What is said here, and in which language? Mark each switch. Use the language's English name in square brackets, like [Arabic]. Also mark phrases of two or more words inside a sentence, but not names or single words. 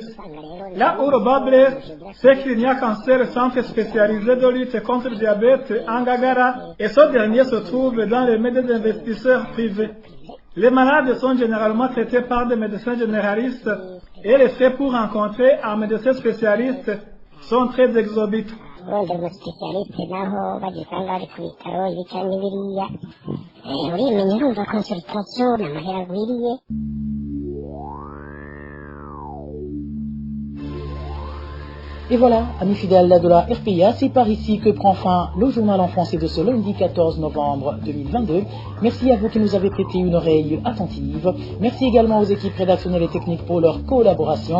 [French] Là où le bas blesse, c'est qu'il n'y a qu'un seul centre spécialisé de lutte contre le diabète en Gagara et ce dernier se trouve dans les mains des investisseurs privés. Les malades sont généralement traités par des médecins généralistes et les frais pour rencontrer un médecin spécialiste sont très exorbitants. [Rundi] Ubundi umuspesialiste naho bagisanga bari ku bitaro ibi cyangwa biriya urimenya urumva consultation n'amahera agwiriye. [French] Et voilà, amis fidèles de la RPA, c'est par ici que prend fin le journal en français de ce lundi 14 novembre 2022. Merci à vous qui nous avez prêté une oreille attentive. Merci également aux équipes rédactionnelles et techniques pour leur collaboration.